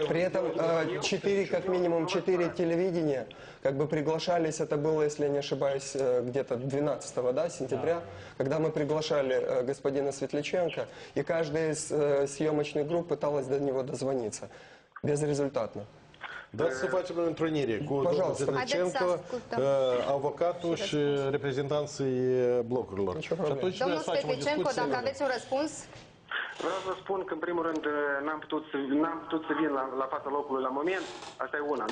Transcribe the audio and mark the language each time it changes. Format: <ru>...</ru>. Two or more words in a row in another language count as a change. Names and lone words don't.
<ru>При этом как минимум 4 телевидения как бы приглашались, это было, если я не ошибаюсь, где-то 12 сентября, когда мы приглашали господина Светличенко, и каждая из съемочных групп пыталась до него дозвониться. Безрезультатно.</ru> <ro>Dați să facem o întrunire cu domnul Svetlicenco, avocatul și reprezentanții blocurilor. Domnul Svetlicenco, dacă aveți un răspuns... Vreau să spun că, în primul rând, n-am putut să vin la fața locului la moment, asta e una.</ro>